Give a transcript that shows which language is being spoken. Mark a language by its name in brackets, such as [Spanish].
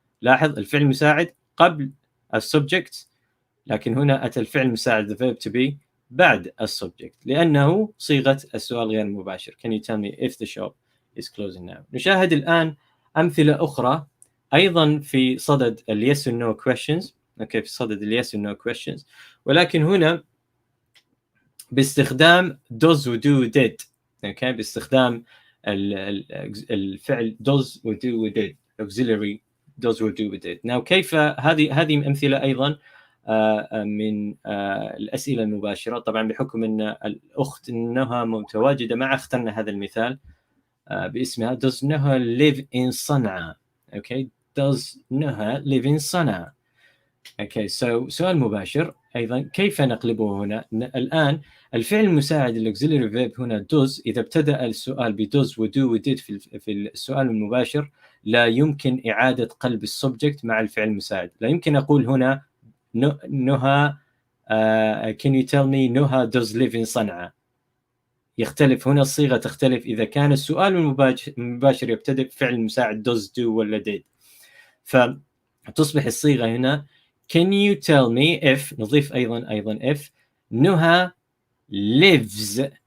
[Arabic] لاحظ الفعل المساعد قبل السبجكت، لكن هنا أتى الفعل المساعد [English] the verb to be [Arabic] بعد السبجكت لأنه صيغة السؤال غير المباشر. [English] Can you tell me if the shop is closing now؟ [Arabic] نشاهد الآن أمثلة أخرى أيضا في صدد ال [English] yes or no questions. [Arabic] أوكي، في صدد ال [English] yes or no questions، [Arabic] ولكن هنا باستخدام does و do و did. أوكي، باستخدام الفعل does و do و did auxiliary does و do و did. Now كيف هذه أمثلة أيضا من الأسئلة المباشرة. طبعا بحكم أن الأخت نهى متواجدة معها اخترنا هذا المثال باسمها does نهى live in صنعاء. [English] Okay, does Noha live in Sanaa. [Arabic] Okay, so سؤال مباشر أيضا كيف نقلبه هنا؟ الآن الفعل المساعد الauxiliary verb هنا does، إذا ابتدأ السؤال ب does و do و did في السؤال المباشر لا يمكن إعادة قلب السبجكت مع الفعل المساعد. لا يمكن أقول هنا [English] Noha can you tell me Noha does live in Sanaa. [Arabic] يختلف هنا، الصيغة تختلف إذا كان السؤال المباشر يبتدئ بفعل مساعد does do ولا did، فتصبح الصيغة هنا [English] can you tell me if، [Arabic] نضيف أيضا if نهى lives.